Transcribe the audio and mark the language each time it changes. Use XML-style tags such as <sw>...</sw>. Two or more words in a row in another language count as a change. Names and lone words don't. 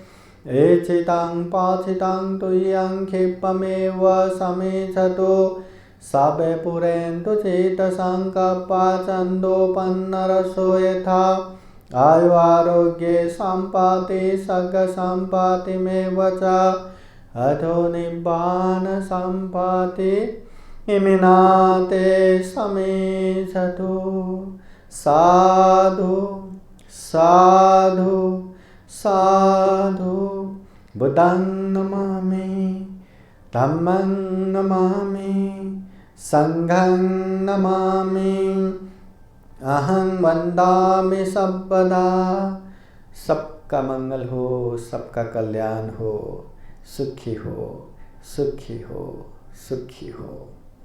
<pi>एचितं पाचितं तुय्यं क्षिप्रमेव समेच्छतु सबे पुरेन्तु चेतसङ्कल्पा छन्दोपन्नरसो यथा आयु आरोग्ये सम्पत्ति सर्गसम्पत्तिमेव च अथो निब्बान सम्पत्ति इमिनाते समेषतु। साधु साधु साधु। बुद्धं नमामि, धम्मं नमामि, संघं नमामि, अहं वन्दामि सर्वदा।</pi> <hi>सबका मंगल हो, सबका कल्याण हो, सुखी हो, सुखी हो, सुखी हो।</hi>